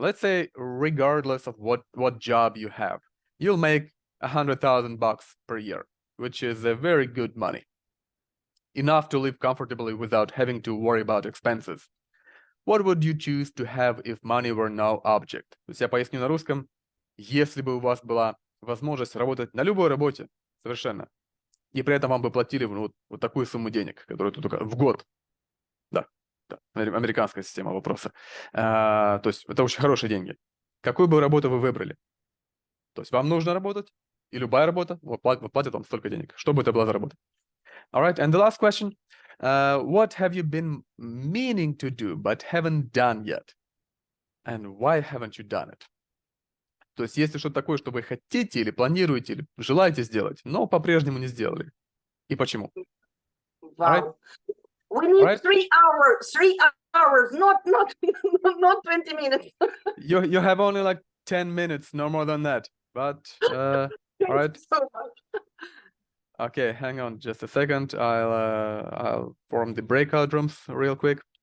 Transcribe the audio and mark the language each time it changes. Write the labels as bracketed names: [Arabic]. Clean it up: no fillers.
[English] Let's say regardless of what job you have, you'll make $100,000 per year, which is a very good money. Enough to live comfortably without having to worry about expenses. What would you choose to have if money were no object? [Russian] То есть я поясню на русском. Если бы у вас была возможность работать на любой работе, совершенно, и при этом вам бы платили вот такую сумму денег, которую тут в год. Да, американская система вопроса. То есть это очень хорошие деньги. Какую бы работу вы выбрали? То есть вам нужно работать, и любая работа платит вам столько денег. Что бы это была за работа? [English] All right, and the last question. What have you been meaning to do but haven't done yet? And why haven't you done it? [Russian] То есть если что-то такое, что вы хотите или планируете, или желаете сделать, но по-прежнему не сделали. И почему? [English] Wow. Right? We need 3 hours, not 20 minutes. You have only like 10 minutes, no more than that. But all right. So much. Okay, hang on just a second. I'll form the breakout rooms real quick.